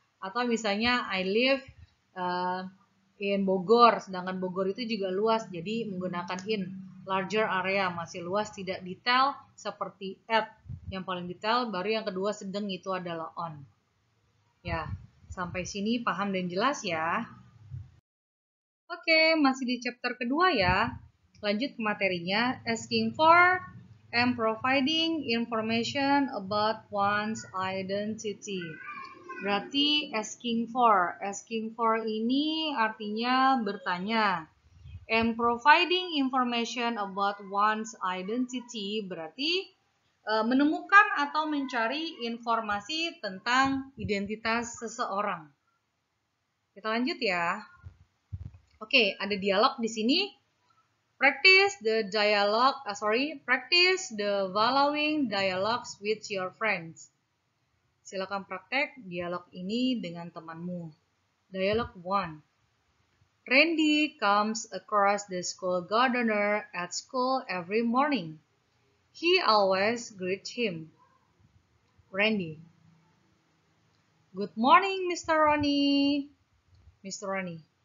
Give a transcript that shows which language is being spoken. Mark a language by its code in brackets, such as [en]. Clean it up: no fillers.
[id] Atau misalnya [en] I live in Bogor, [id] sedangkan Bogor itu juga luas, jadi menggunakan in, [en] larger area, [id] masih luas, tidak detail seperti at. Yang paling detail baru yang kedua sedang, itu adalah on. Ya, sampai sini paham dan jelas ya. Oke, masih di chapter kedua ya. Lanjut ke materinya, [en] asking for and providing information about one's identity. [id] Berarti asking for ini artinya bertanya. [en] And providing information about one's identity [id] berarti menemukan atau mencari informasi tentang identitas seseorang. Kita lanjut ya. Oke, ada dialog di sini. [en] Practice the following dialogues with your friends. [id] Silakan praktek dialog ini dengan temanmu. Dialog 1. [en] Randy comes across the school gardener at school every morning. He always greets him. Randy. Good morning, Mr. Ronnie. Mr. Ronnie.